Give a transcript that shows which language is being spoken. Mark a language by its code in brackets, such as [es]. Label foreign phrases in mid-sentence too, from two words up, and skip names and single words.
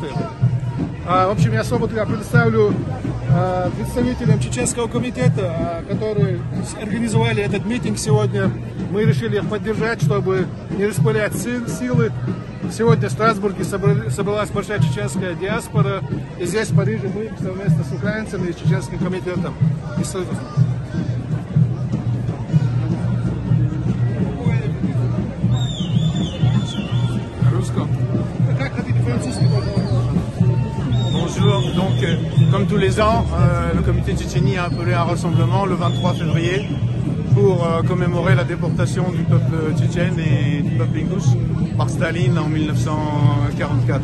[ru] В общем, я особо предоставлю представителям чеченского комитета, которые организовали этот митинг сегодня. Мы решили их поддержать, чтобы не распылять силы. Сегодня в Страсбурге собралась большая чеченская диаспора. И здесь, в Париже, мы совместно с украинцами и чеченским комитетом. [fr] Bonjour, donc comme tous les ans, le comité Tchétchénie a appelé à un rassemblement le 23 février pour commémorer la déportation du peuple tchétchène et du peuple ingouche par Staline en 1944.